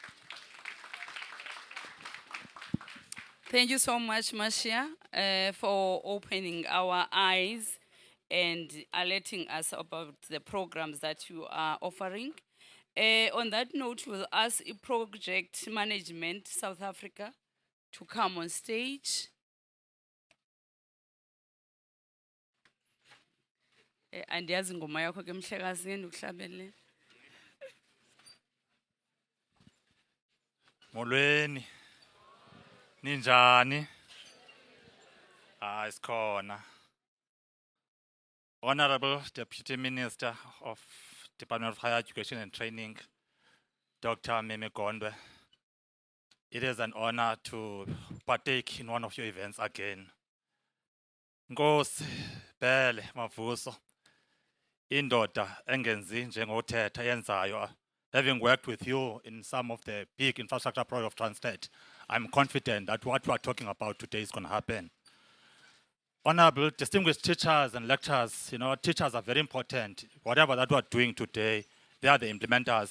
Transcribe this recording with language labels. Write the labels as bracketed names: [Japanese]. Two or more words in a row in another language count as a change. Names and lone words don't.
[English] Thank you so much, Marcia, for opening our eyes and alerting us about the programs that you are offering. On that note, we'll ask Project Management South Africa to come on stage. [Xhosa] Andiyazi ingoma yakho ke Mhlekazi ngene ukuhlabele. Molweni. Ninjani? Isikhona. [English] Honorable Deputy Minister of Department of Higher Education and Training, Dr. Meme Gondwe. It is an honor to partake in one of your events again. [Xhosa] Nkosi Bele Mavuso, indoda engenzi njengothetha yenzayo, [English] having worked with you in some of the big infrastructure projects of Transnet, I'm confident that what we are talking about today is going to happen. Honorable, distinguished teachers and lecturers, you know, teachers are very important. Whatever that we are doing today, they are the implementers.